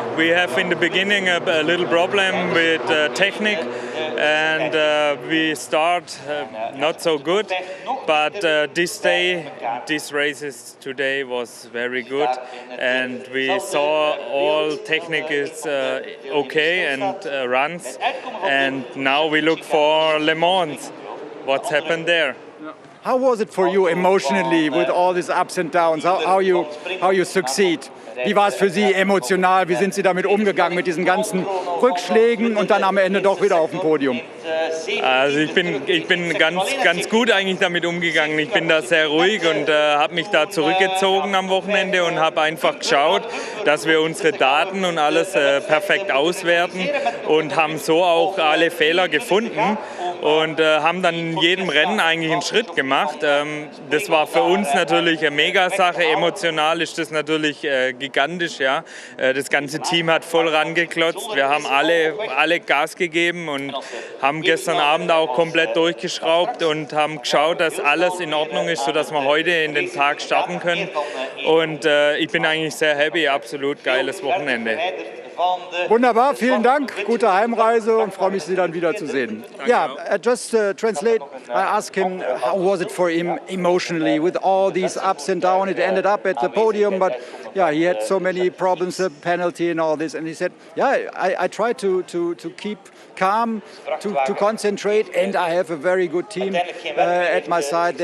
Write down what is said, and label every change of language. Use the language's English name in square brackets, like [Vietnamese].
[English] We have in the beginning a little problem with technique, and we start not so good, but these races today was very good, and we saw all technique is okay and runs, and now we look for Le Mans. What's happened there? How was it for you emotionally with all these ups and downs? How you succeed? [German] Wie war es für Sie emotional? Wie sind Sie damit umgegangen mit diesen ganzen Rückschlägen und dann am Ende doch wieder auf dem Podium? Also ich bin ganz gut eigentlich damit umgegangen. Ich bin da sehr ruhig und habe mich da zurückgezogen am Wochenende und habe einfach geschaut, dass wir unsere Daten und alles perfekt auswerten und haben so auch alle Fehler gefunden und haben dann in jedem Rennen eigentlich einen Schritt gemacht. Das war für uns natürlich eine Mega-Sache. Emotional ist das natürlich gigantisch. Ja. Das ganze Team hat voll rangeklotzt. Wir haben alle Gas gegeben und haben gestern Abend auch komplett durchgeschraubt und haben geschaut, dass alles in Ordnung ist, sodass wir heute in den Tag starten können. Und ich bin eigentlich sehr happy, absolut geiles Wochenende. Wunderbar, vielen Dank, gute Heimreise und freue mich, Sie dann wieder zu sehen. [English] Yeah, just translate, I asked him how was it for him emotionally with all these ups and downs. It ended up at the podium, but yeah, he had so many problems, the penalty and all this, and he said, yeah, I tried to keep calm, to concentrate, and I have a very good team at my side.